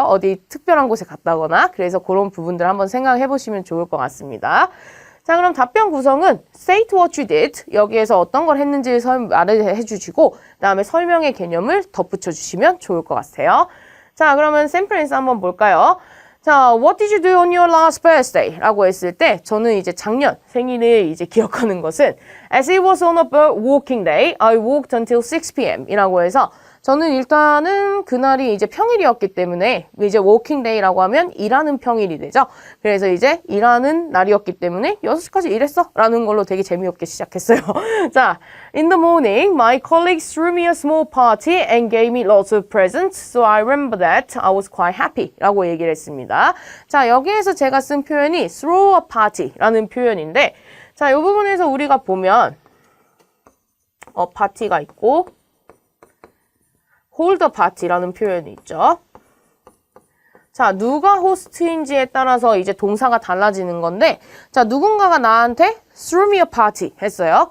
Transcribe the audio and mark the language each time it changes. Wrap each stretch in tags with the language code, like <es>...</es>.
<ko>어디 특별한 곳에 갔다거나 그래서 그런 부분들 한번 생각해 보시면 좋을 것 같습니다. 자, 그럼 답변 구성은</ko> <en>state what you did</en> <ko>여기에서 어떤 걸 했는지를 말을 해주시고 그 다음에 설명의 개념을 덧붙여 주시면 좋을 것 같아요. 자, 그러면 샘플 앤서 한번 볼까요?</ko> <en>자, what did you do on your last birthday?</en> <ko>라고 했을 때 저는 이제 작년 생일을 이제 기억하는 것은</ko> <en>as it was on a working day, I worked until 6 p.m.</en> <ko>이라고 해서 저는 일단은 그날이 이제 평일이었기 때문에 이제 워킹 데이라고 하면 일하는 평일이 되죠. 그래서 이제 일하는 날이었기 때문에 6시까지 일했어 라는 걸로 되게 재미없게 시작했어요.</ko> <en>자, in the morning, my colleagues threw me a small party and gave me lots of presents. So I remember that I was quite happy</en> <ko>라고 얘기를 했습니다. 자, 여기에서 제가 쓴 표현이 throw a party 라는 표현인데 자, 이 부분에서 우리가 보면 파티가 있고 hold a party라는 표현이 있죠. 자, 누가 호스트인지에 따라서 이제 동사가 달라지는 건데 자, 누군가가 나한테</ko> <en>threw me a party</en> <ko>했어요.</ko>